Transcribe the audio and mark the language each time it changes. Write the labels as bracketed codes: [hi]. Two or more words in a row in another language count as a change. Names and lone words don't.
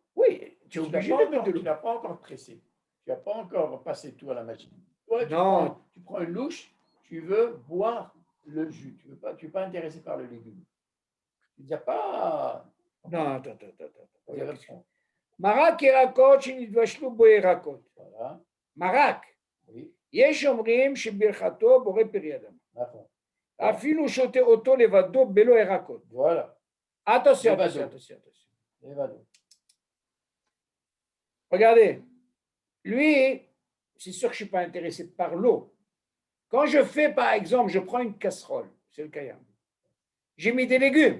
[fr] Oui, tu es obligé de mettre de l'eau. Tu n'as pas encore pressé. Tu n'as pas encore passé tout à la machine. Toi, tu prends une louche, tu veux boire le jus. Tu n'es pas intéressé par le légume. Tu ne dis pas. Non, attends. [he] Marak ירקות שנתבשלו בו ירקות. [fr] Voilà. [he] מרק. [fr] Oui. [he] יש אומרים שברכתו בורא פרי אדמה. [fr] D'accord. [he] אפילו שותה אותו לבדו בלא ירקות. [fr] Voilà. Attention. Levado. Regardez, lui, c'est sûr que je ne suis pas intéressé par l'eau. Quand je fais, par exemple, je prends une casserole, c'est le kayam. J'ai mis des légumes,